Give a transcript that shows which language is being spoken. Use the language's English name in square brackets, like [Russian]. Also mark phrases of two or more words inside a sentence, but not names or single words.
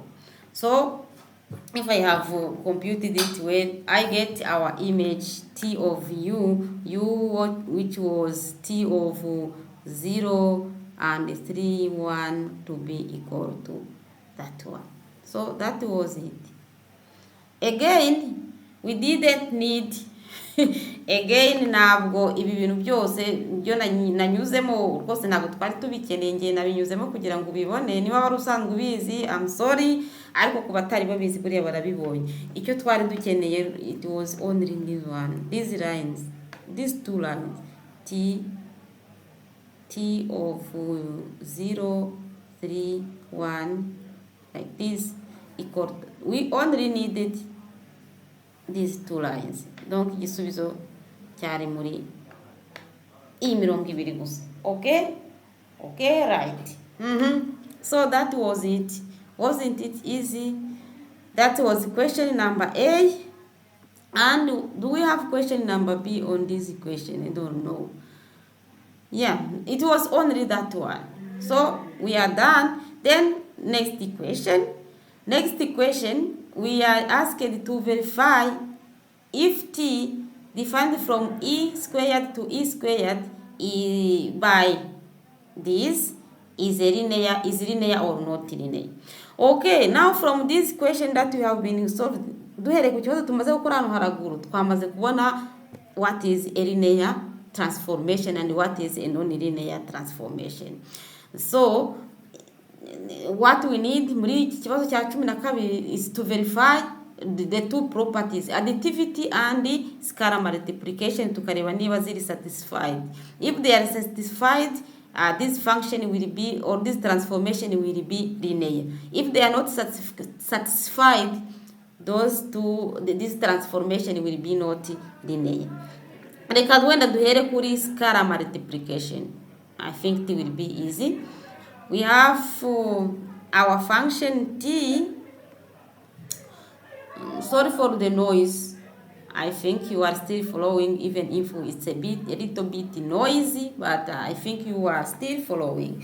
[English] So if I have computed it well, I get our image T of u, which was T of 0 and 3, 1 to be equal to that one. So that was it. Again, we didn't need again [Kinyarwanda] ntabwo ibi bintu byose byo nanyuzemo rwose ntabwo twari tubikeneye, ngiye nabinyuzemo kugira ngo ubibone. Niba wari usanzwe ubizi, [English] I'm sorry, [Kinyarwanda] ariko ku batari babizi buriya barabibonye. Icyo twari dukeneye, [English] it was only this one, these lines, these two lines, T of 0, 3, 1, like this, equal. We only needed these two lines. [Kinyarwanda] Donc igisubizo cyari muri iyi mirongo ibiri gusa. [English] Okay, right. So that was it. Wasn't it easy? That was question number A. And do we have question number B on this equation? I don't know. Yeah, it was only that one. So we are done. Then next equation, we are asked to verify if T defined from E squared to E squared by this is linear or not linear. Okay, now from this question that we have been solved, [Kinyarwanda] duhere ku kibazo tumaze gukora hano haraguru, twamaze kubona [English] what is a linear transformation and what is a non-linear transformation. So what we need [Kinyarwanda] muri iki kibazo cya 12 [English] is to verify the two properties, additivity and scalar multiplication, [Kinyarwanda] tukareba niba ziri satisfied. [English] If they are satisfied, this function will be, or this transformation will be linear. If they are not satisfied, this transformation will be not linear. [Kinyarwanda] Reka wenda duhere kuri [English] scalar multiplication. I think it will be easy. We have our function t. Sorry for the noise. I think you are still following, even if it's a little bit noisy, but I think you are still following.